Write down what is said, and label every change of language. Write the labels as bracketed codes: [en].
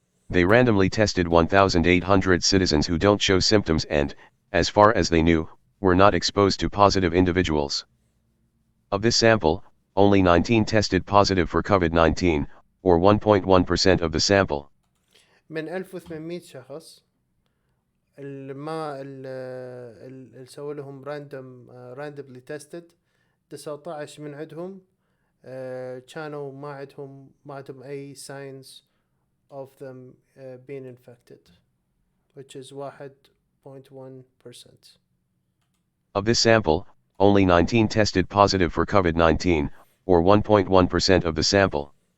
[en] They randomly tested 1,800 citizens who don't show symptoms and, as far as they knew, were not exposed to positive individuals. Of this sample, only 19 tested positive for COVID-19, or 1.1% of the sample. [ar] من 1800 شخص اللي سووا لهم [en] randomly tested [ar] 19 من عندهم كانوا ما عندهم أي [en] signs of them being infected, which is 1.1%. Of this sample, only 19 tested positive for COVID-19, or 1.1% of the sample.